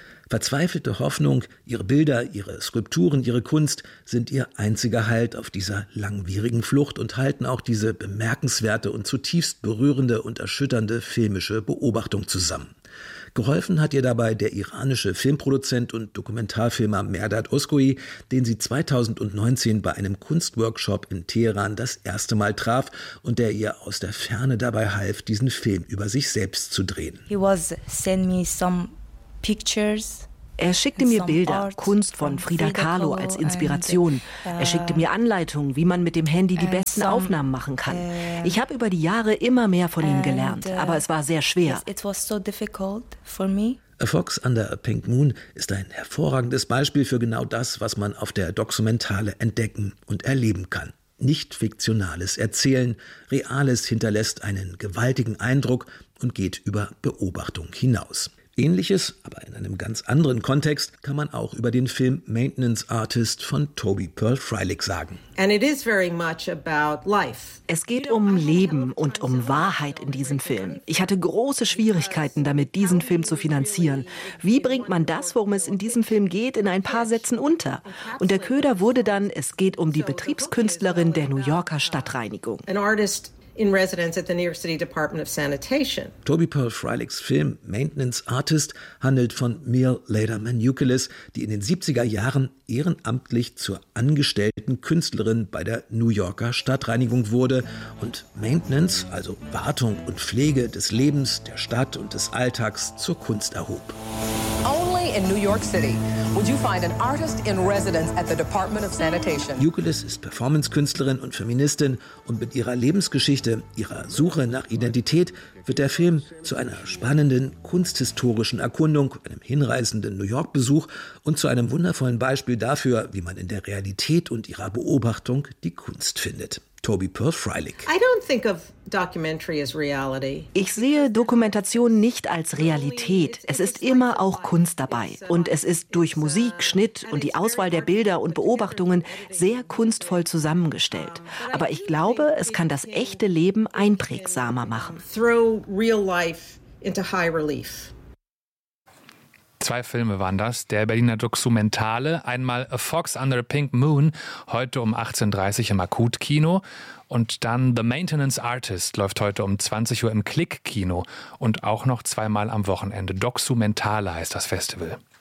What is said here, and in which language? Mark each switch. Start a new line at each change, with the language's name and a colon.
German: Verzweifelte Hoffnung, ihre Bilder, ihre Skulpturen, ihre Kunst sind ihr einziger Halt auf dieser langwierigen Flucht und halten auch diese bemerkenswerte und zutiefst berührende und erschütternde filmische Beobachtung zusammen. Geholfen hat ihr dabei der iranische Filmproduzent und Dokumentarfilmer Mehrdad Oskoi, den sie 2019 bei einem Kunstworkshop in Teheran das erste Mal traf und der ihr aus der Ferne dabei half, diesen Film über sich selbst zu drehen.
English: He was send me some pictures.
German: Er schickte mir Bilder, Kunst von Frida Kahlo als Inspiration. Er schickte mir Anleitungen, wie man mit dem Handy die besten Aufnahmen machen kann. Ich habe über die Jahre immer mehr von ihm gelernt, aber es war sehr schwer. A Fox Under a Pink Moon ist ein hervorragendes Beispiel für genau das, was man auf der Dokumentale entdecken und erleben kann. Nicht fiktionales Erzählen, Reales hinterlässt einen gewaltigen Eindruck und geht über Beobachtung hinaus. Ähnliches, aber in einem ganz anderen Kontext, kann man auch über den Film Maintenance Artist von Toby Pearl Freilich sagen.
English: And it is very much about life.
German: Es geht um Leben und um Wahrheit in diesem Film. Ich hatte große Schwierigkeiten damit, diesen Film zu finanzieren. Wie bringt man das, worum es in diesem Film geht, in ein paar Sätzen unter? Und der Köder wurde dann, es geht um die Betriebskünstlerin der New Yorker Stadtreinigung.
English: An artist in residence at the New York City Department of Sanitation.
German: Toby Pearl Freilichs Film Maintenance Artist handelt von Mill Leder Manukilis, die in den 70er Jahren ehrenamtlich zur angestellten Künstlerin bei der New Yorker Stadtreinigung wurde und Maintenance, also Wartung und Pflege des Lebens, der Stadt und des Alltags zur Kunst erhob.
English: Only in New York City would you find an artist in residence at the Department of Sanitation.
German: Manukilis ist Performancekünstlerin und Feministin und mit ihrer Lebensgeschichte, ihrer Suche nach Identität, wird der Film zu einer spannenden kunsthistorischen Erkundung, einem hinreißenden New York-Besuch und zu einem wundervollen Beispiel dafür, wie man in der Realität und ihrer Beobachtung die Kunst findet. Toby Pearl Freilich.
English: I don't think of documentary as reality.
German: Ich sehe Dokumentation nicht als Realität. Es ist immer auch Kunst dabei. Und es ist durch Musik, Schnitt und die Auswahl der Bilder und Beobachtungen sehr kunstvoll zusammengestellt. Aber ich glaube, es kann das echte Leben einprägsamer machen.
English: Throw real life into high relief.
German: Zwei Filme waren das, der Berliner Dokumentale, einmal A Fox Under a Pink Moon, heute um 18:30 im Akutkino und dann The Maintenance Artist läuft heute um 20 Uhr im Klick-Kino und auch noch zweimal am Wochenende. Dokumentale heißt das Festival.